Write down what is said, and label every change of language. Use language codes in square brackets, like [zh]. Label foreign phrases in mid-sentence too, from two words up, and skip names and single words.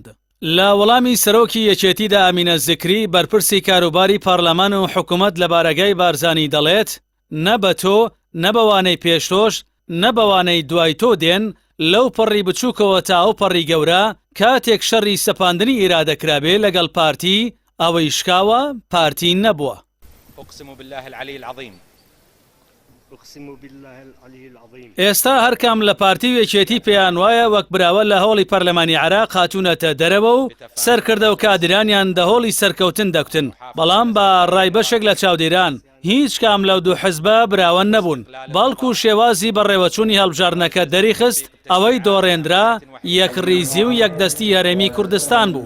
[ckb] لە وەڵامی سەرۆکی یەکێتیدا ئەمینە زکری بەرپرسی کاروباری پارلەمان و حکوومەت لە بارەگای بارزانی دەڵێت نە بە تۆ نە بەوانەی پێشتۆش نە بەوانەی دوای تۆ دێن لەو پەڕی بچووکەوە تا ئەو پەڕی گەورە کاتێک شەڕی سەپاندنی ئیرادەکرابێ لەگەڵ پارتی ئەوەی شکاوە پارتی نەبووە. [ar] أقسم بالله العلي العظيم. [ckb] ئێستا هەرکام لە پارتی و یەکێتی پێیان وایە وەک براوە لە هەوڵی پەرلەمانی عێراق هاتوونەتە دەرەوە و سەرکردە و کادرانیان دەهۆڵی سەرکەوتن دەکوتن، بەڵام بە ڕای بەشێک لە چاودێران هیچ کام لەو دوو حزبە براوە نەبوون، بەڵکو شێوازی بەڕێوەچوونی هەڵبژارنەکە دەریخست ئەوەی دۆڕێنرا یەکڕیزی و یەکدەستی هەرێمی کوردستان بوو.